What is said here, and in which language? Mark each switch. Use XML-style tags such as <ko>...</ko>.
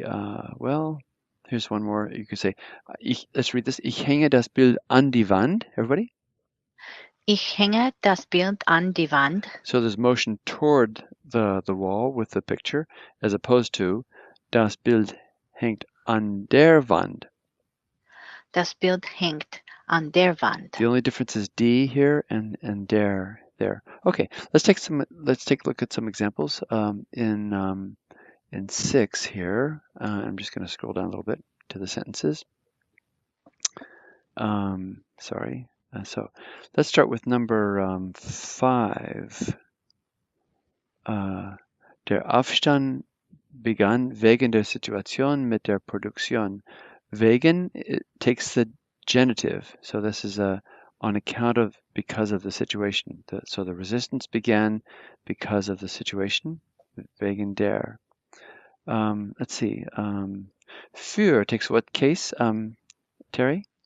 <en>Well, here's one more. You could say, let's read this.</en> <de>Ich hänge das Bild an die Wand.</de> <en>Everybody?</en> <de>Ich hänge das Bild an die Wand.</de> <en>So there's motion toward the wall with the picture, as opposed to</en> <de>das Bild hängt an der Wand. Das Bild hängt an der Wand.</de> <en>The only difference is D here and der there. Okay, let's take a look at some examples in 6 here. I'm just going to scroll down a little bit to the sentences. Sorry. So let's start with number 5.</en> <de>Der Aufstand begann wegen der Situation mit der Produktion.</de> <en>Wegen, it takes the genitive, so this is on account of, because of the situation. So the resistance began because of the situation, wegen der. Let's see. Für takes what case, Terry?</en>